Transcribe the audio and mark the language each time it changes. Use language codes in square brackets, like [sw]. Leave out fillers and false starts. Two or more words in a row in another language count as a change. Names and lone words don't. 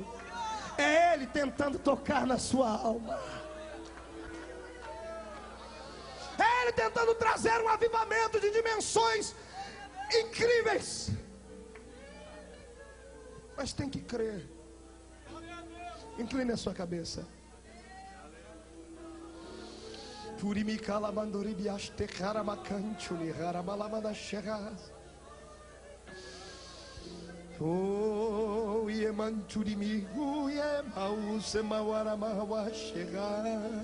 [pt] É Ele tentando tocar na sua alma. É Ele tentando trazer um avivamento de dimensões incríveis. Mas tem que crer. Incline a sua cabeça. Oh, ye manturimi, ye mause mawara mawa shega.